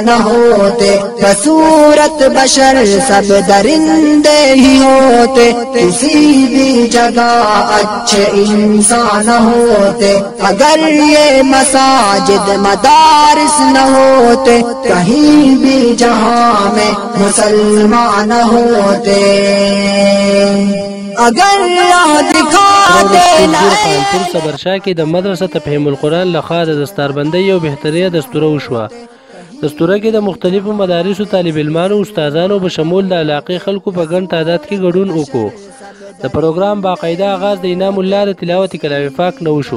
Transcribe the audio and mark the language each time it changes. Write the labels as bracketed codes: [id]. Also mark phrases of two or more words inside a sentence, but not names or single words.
[ur] نہ ہوتے بصورت بشر سب درندے ہی ہوتے، کسی بھی جگہ اچھے انسان نہ ہوتے اگر یہ مساجد مدارس نہ ہوتے، کہیں بھی جہاں میں مسلمان نہ ہوتے اگر دکھاتے [ps] خانپور صبرشاه کې د مدرسه تفهیم القرآن لخوا د دستاربندۍ یو بهترینه دستوره وشوه. دستوره کې د مختلفو مدارسو طالب علمانو او استادانو په شمول د علاقې خلکو په ګڼ تعداد کې ګډون وکړو. د پروګرام باقاعده آغاز د انعام الله د تلاوت کلام پاک نه وشو.